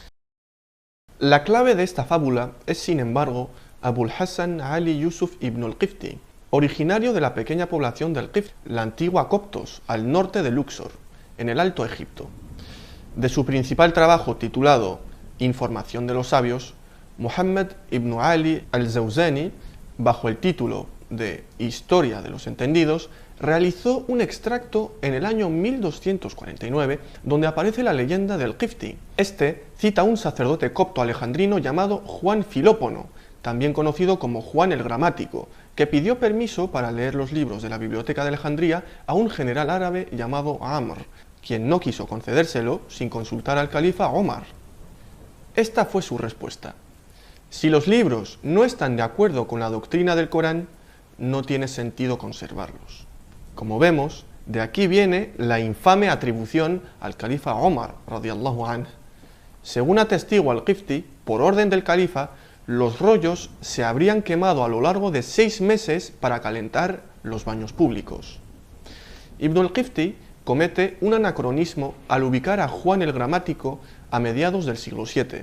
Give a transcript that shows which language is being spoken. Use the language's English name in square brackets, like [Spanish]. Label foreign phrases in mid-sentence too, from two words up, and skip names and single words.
[Spanish] La clave de esta fábula es, sin embargo, Abul Hassan Ali Yusuf ibn al-Qifti, originario de la pequeña población del Qift, la antigua Coptos, al norte de Luxor, en el Alto Egipto. De su principal trabajo titulado Información de los sabios, Muhammad ibn Ali al-Zawzani, bajo el título de Historia de los Entendidos, realizó un extracto en el año 1249 donde aparece la leyenda del Qifti. Este cita a un sacerdote copto alejandrino llamado Juan Filópono, también conocido como Juan el Gramático, que pidió permiso para leer los libros de la biblioteca de Alejandría a un general árabe llamado Amr, quien no quiso concedérselo sin consultar al califa Omar. Esta fue su respuesta: si los libros no están de acuerdo con la doctrina del Corán, no tiene sentido conservarlos. Como vemos, de aquí viene la infame atribución al califa Omar, [Arabic] رضي الله عنه. [Spanish] Según atestigua al-Qifti, por orden del califa, los rollos se habrían quemado a lo largo de 6 meses para calentar los baños públicos. Ibn al-Qifti comete un anacronismo al ubicar a Juan el Gramático a mediados del siglo VII.